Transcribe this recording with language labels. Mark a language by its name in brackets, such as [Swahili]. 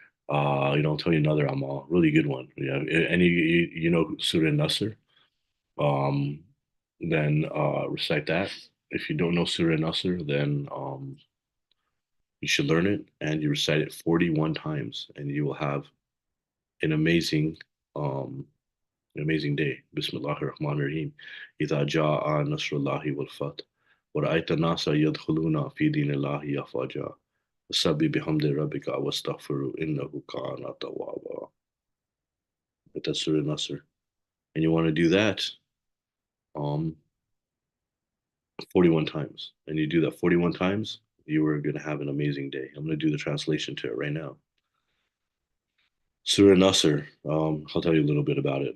[English] I'll tell you another Amal, really good one. Yeah, and you know Surah Nasr, um, then recite that. If you don't know Surah Nasr, then you should learn it, and you recite it 41 times, and you will have an um, amazing day. [Arabic] Bismillahir Rahmanir Rahim. إذا جاء نصر الله والفتح ورأيت الناس يدخلون في دين الله أفواجا فسبح بحمد ربك واستغفره إنه كان توابا. [English] That's Surah Nasr. And you want to do that um 41 times. And you do that 41 times, you are going to have an amazing day. I'm going to do the translation to it right now. Surah Nasr, I'll tell you a little bit about it.